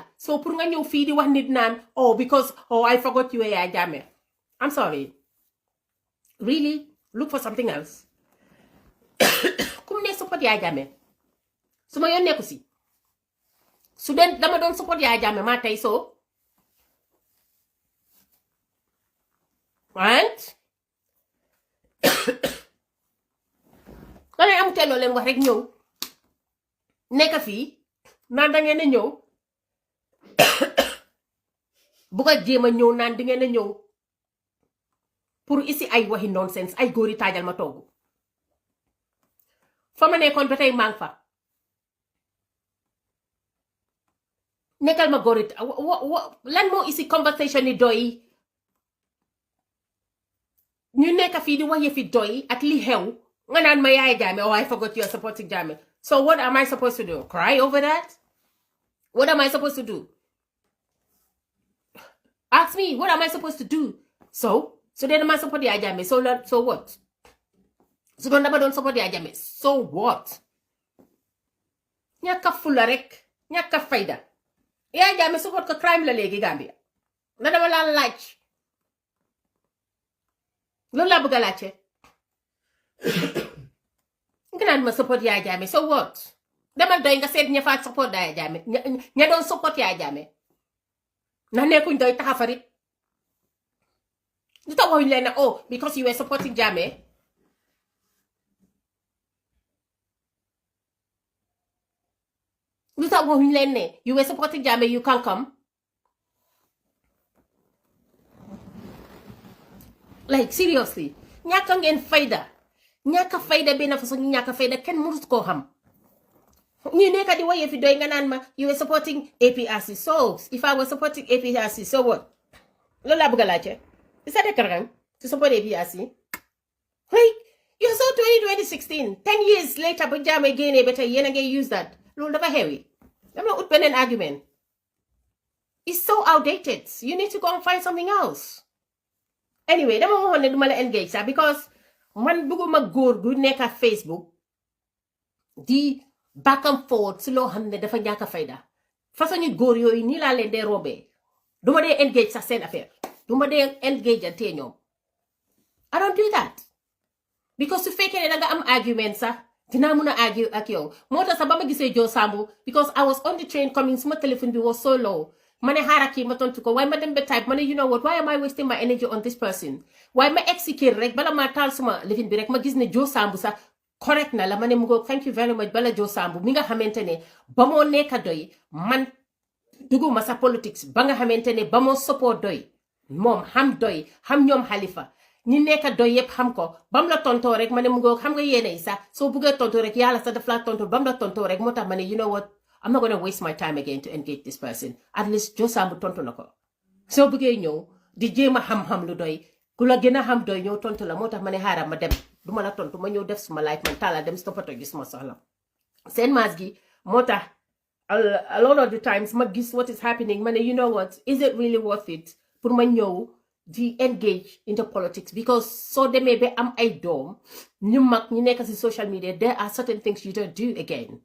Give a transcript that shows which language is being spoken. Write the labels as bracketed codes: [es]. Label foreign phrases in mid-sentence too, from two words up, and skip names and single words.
[wo] so pour nga ñëw fii di wax nit naan [en] oh because oh I forgot you [wo] Yaya Jammeh. [en] I'm sorry, really look for something else. [wo] kum ne support Yaya Jammeh su ma yoon nekku si su den dama doon support Yaya Jammeh maa tey so right. nga leen am teeloo leen wax rek ñëw nekk fii naan da ngeen a ñëw bu ko jéem a ñëw naan di ngeen a ñëw pour ici ay waxi nonsense ay góori taajal ma togg fa ma nekkoon ba tey maa ngi fa. nekkal ma góori lan moo ici conversation ni doy ñu nekk fii di wax yëfi doy ak li xew nga naan ma Yaya Jammeh [en] oh I forgot you are supporting Jammeh. So what am I supposed to do? Cry over that? What am I supposed to do? Ask me, what am I supposed to do? So then am I support Yaya Jammeh? So what? So don't support Yaya Jammeh. So what? [wo] Ñàkk fula rek, ñàkk fayda. Yaya Jammeh support ko crime la léegi Gambia. Na dama la laaj. Loolu laa bëgg a laajte. nga naan ma support Yaya Jammeh. [en] So what? [wo] Demal doy nga seet ña fa support Yaya Jammeh. ña doon support Yaya Jammeh. Na nekkuñ doy taxafarit. lu tax waxuñ leen ne [en] oh because you were supporting Jammeh. [wo] lu tax waxuñ leen ne [en] you were supporting Jammeh you can come. like seriously [wo] ñàkk ngeen fayda ñàkk fayda benn façon ñàkk fayda kenn mënut koo xam. ñu nekk di waye fi doy nga naan ma [en] you were supporting APRC. So if I was supporting APRC so what? [wo] loolu laa bëgg a laajte. [en] Is that correct? To support APRC? Hey, you're so 2016 10 years later [wo] ba Jammeh génnee ba tey yéen a ngay [en] use that [wo] loolu dafa xewi dama ut beneen [en] argument. It's so outdated. You need to go and find something else. Anyway, [wo] dama waxoon ne duma la engage sax because man bëgguma góor gu nekk Facebook di [en] back and forth [wo] si loo xam ne dafa ñàkk a fayda façon ñu góor yooyu nii laa leen dee rombee duma dee engage sax seen affaire duma dee engage ante ñoom. [en] I don't do that because [wo] su fekkee ne danga am argument sax dinaa mun a argue ak yow moo tax sax ba ma gisee Joe Sambu [en] because I was on the train coming [wo] suma téléphone bi [en] was so low [wo] ma ne xaaral kii ma tontu ko waaye ma dem ba type ma ne [en] you know what why am I wasting my energy on this person [wo] waaye ma execute rek bala ma taal suma lifin bi rek ma gis ne Joe Sambu sax correct na la ma ne mu [en] go thank you very much [wo] bala Joe Sambu mi nga xamante ne ba moo nekka doy man duguma sa politics ba nga xamante ne ba moo support doy moom xam doy xam ñoom Halifa ñi nekka doy yëpp xam ko bam la tontoo rek ma ne mu go xam nga yéene yi sax soo buggee tontoo rek yàlla sax daf laa tontoo bam la tontoo rek moo tax ma ne [en] you know what I'm not going to waste my time again to engage this person. [wo] At least Joe Sambu tontu na ko. Soo bëggee ñëw di jéem a xam-xam lu doy ku la gën a xam doy ñëw tontu la moo tax ma ne xaaral ma dem du ma la tontu ma ñëw def suma life man taala dem stoppato gis ma soxla seen maas gi moo tax [en] a lot of the times [wo] ma gis [en] what is happening [wo] ma ne [en] you know what is it really worth it [wo] pour ma ñëw di [en] engage into politics [wo] because soo demee ba am ay doom ñu mag ñu nekk si social media [en] there are certain things you don't do again.